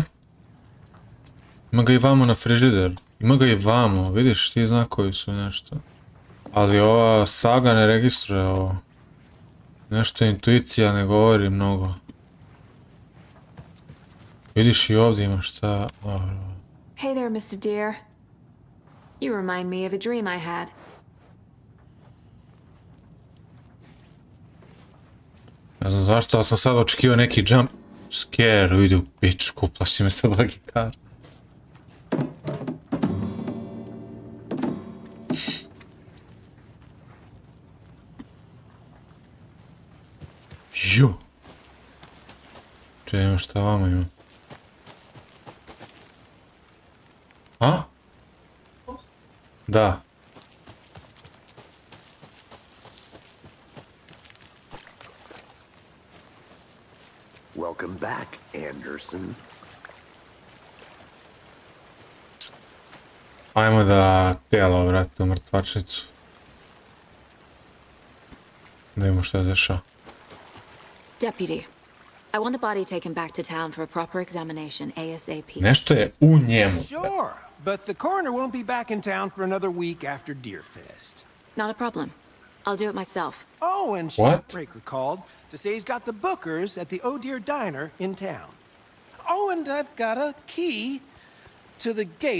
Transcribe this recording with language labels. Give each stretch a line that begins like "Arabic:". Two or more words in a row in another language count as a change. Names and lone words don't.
Bosnian: Ima ga i vamo na frižider. Ima ga i vamo, vidiš ti znakovi su nešto. Ali ova saga ne registruje ovo. Nešto intuicija ne govori mnogo. Vidiš i ovdje ima šta...
English: Hey there, Mr. Deer. You remind me of a dream I had.
Bosnian: Ne znam zašto, ali sam sad očekivao neki
English: jump scare,
Bosnian: vidi u pičku, plaši me sad ova gitara. Ju! Čujem šta vama ima. A? Da.
English: Welcome back, Anderson.
Bosnian: Ajmo da tijelo vrati u mrtvačnicu. Da vidimo šta je dešava.
English: Deputy, I want the body taken back to town for a proper examination ASAP.
Bosnian: Nešto je u njemu.
English: Sure, but the coroner won't be back in town for another week after Deerfest. Not a problem. I'll do it myself. Oh, and What? Breaker called to say he's got the bookers at the Oh Deer Diner in town. Oh, and I've got a key to the gate.